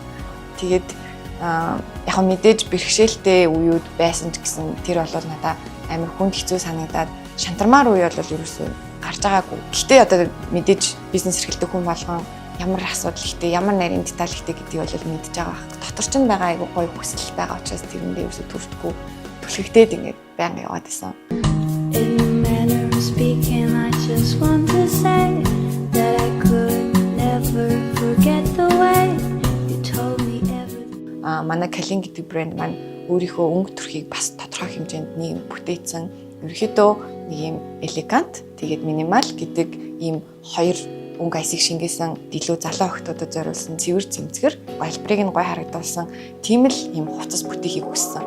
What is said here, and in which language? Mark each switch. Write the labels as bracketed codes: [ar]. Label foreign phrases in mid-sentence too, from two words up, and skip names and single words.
[mn] Тэгээд яг мэдээж бэрхшээлтэй үеуд байсан ч гэсэн тэр бол надад амар хүнд хэцүү санагдаад шантармаар үе бол ерөөсөө гарч байгаагүй. Гэхдээ одоо мэдээж бизнес эрхэлдэг хүн болгон ямар асуудал ихтэй, ямар нарийн деталь ихтэй гэдгийг бол мэдж байгаа хэрэг. Дотор ч байгаа айгүй гоё хүсэл байгаа учраас тэрэндээ ерөөсө төрдгөө түлхэгдээд ингээд байнга яваад байсан. [en] Speaking, I just want to say that I could never forget the way you told me everything. [mn] Манай Kalin гэдэг брэнд маань өөрийнхөө өнгө төрхийг бас тодорхой хэмжээнд нэг бүтээсэн. Ерөнхийдөө нэг юм элегант, тэгээд минимал гэдэг ийм хоёр өнгө аясыг шингээсэн илүү залуу охтуудад зориулсан цэвэр цэмцгэр альбрыг нь гой харагдуулсан тийм л ийм хувцас бүтээхийг хүссэн.